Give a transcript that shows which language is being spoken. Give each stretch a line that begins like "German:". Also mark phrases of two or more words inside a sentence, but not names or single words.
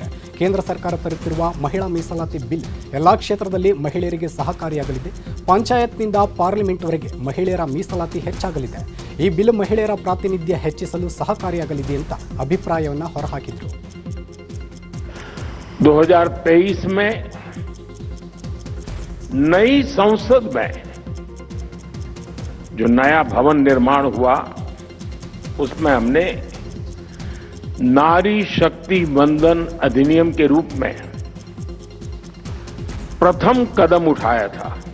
Kannada: ಕೇಂದ್ರ ಸರ್ಕಾರ ತರುತ್ತಿರುವ ಮಹಿಳಾ ಮೀಸಲಾತಿ ಬಿಲ್ ಎಲ್ಲ ಕ್ಷೇತ್ರದಲ್ಲಿ ಮಹಿಳೆಯರಿಗೆ ಸಹಕಾರಿಯಾಗಲಿದೆ. ಪಂಚಾಯತ್ನಿಂದ ಪಾರ್ಲಿಮೆಂಟ್ವರೆಗೆ ಮಹಿಳೆಯರ ಮೀಸಲಾತಿ ಹೆಚ್ಚಾಗಲಿದೆ. ಈ ಬಿಲ್ ಮಹಿಳೆಯರ ಪ್ರಾತಿನಿಧ್ಯ ಹೆಚ್ಚಿಸಲು ಸಹಕಾರಿಯಾಗಲಿದೆ ಅಂತ ಅಭಿಪ್ರಾಯವನ್ನು ಹೊರಹಾಕಿದರು.
Hindi: 2023 में नई संसद में जो नया भवन निर्माण हुआ उसमें हमने नारी शक्ति वंदन अधिनियम के रूप में प्रथम कदम उठाया था.